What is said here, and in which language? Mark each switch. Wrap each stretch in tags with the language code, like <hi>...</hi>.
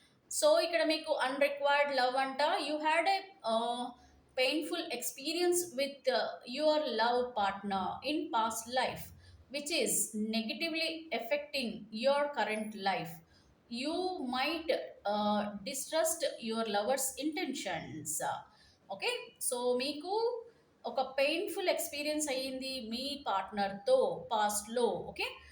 <te>So ఇక్కడ మీకు అన్రిక్వైర్డ్ love అంట.</te> <en>You had a painful experience with your love partner in past life which is negatively affecting your current life. You might distrust your lover's intentions. Okay?</en> <te>So మీకు ఒక painful experience అయ్యింది మీ పార్ట్నర్తో పాస్ట్లో. Okay?</te>